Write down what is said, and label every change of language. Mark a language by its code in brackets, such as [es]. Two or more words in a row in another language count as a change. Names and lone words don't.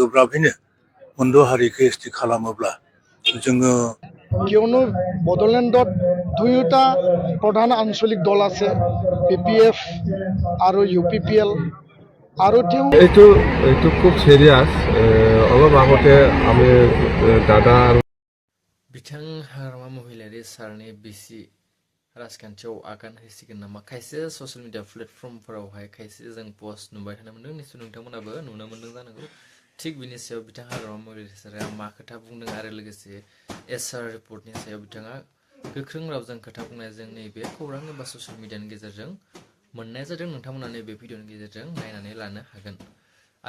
[brx] गोब्राबैनो मोनद' हारिखौ एसटि खालामोब्ला जोङो [as] কিয়নো বড়োলেণ্ডত দুয়োটা প্ৰধান আঞ্চলিক দল আছে PPF আৰু UPPL আৰু তেওঁ এইটো খুব সিরিয়াস অলপ আগতে আমি দাদা [brx] बिथां हाग्रामा महिलारि सारनि बिसि राजखान्थियाव आगान होसिगोन नामा खायसे [en] social media [brx] प्लेटफर्मफोरावहाय खायसे जों पस्ट नुबाय थानो मोनदों निश्चय नोंथांमोनाबो नुनो मोनदों जानांगौ थिग बिनि सायाव बिथां हाग्रामा महिलारि सारा मा खोथा बुंदों आरो लोगोसे SR रिपर्टनि सायाव बिथाङा गोख्रों रावजों खोथा बुंनाय जों नैबे खौरां एबा [en] social media-ni [brx] गेजेरजों मोननाय जादों नोंथांमोना नैबे भिडिअनि गेजेरजों नायनानै लानो हागोन आरो